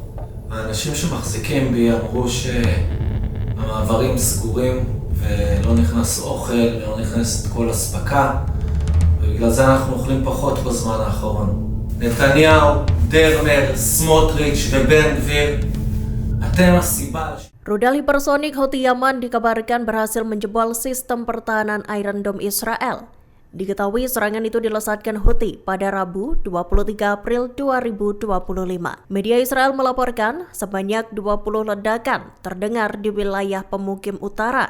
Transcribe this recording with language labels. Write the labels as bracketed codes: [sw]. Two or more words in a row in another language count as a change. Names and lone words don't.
[he] האנשים שמחזיקים בי אמרו שהמעברים סגורים ולא נכנס אוכל, לא נכנסת כל הספקה, ובגלל זה אנחנו אוכלים פחות בזמן האחרון. נתניהו, דרמר, סמוטריץ' ובן גביר, אתם הסיבה. [id] Rudal hipersonik Houthi Yaman dikabarkan berhasil menjebol sistem pertahanan Iron Dome Israel. Diketahui serangan itu dilesatkan Houthi pada Rabu 23 April 2025. Media Israel melaporkan sebanyak 20 ledakan terdengar di wilayah pemukim utara.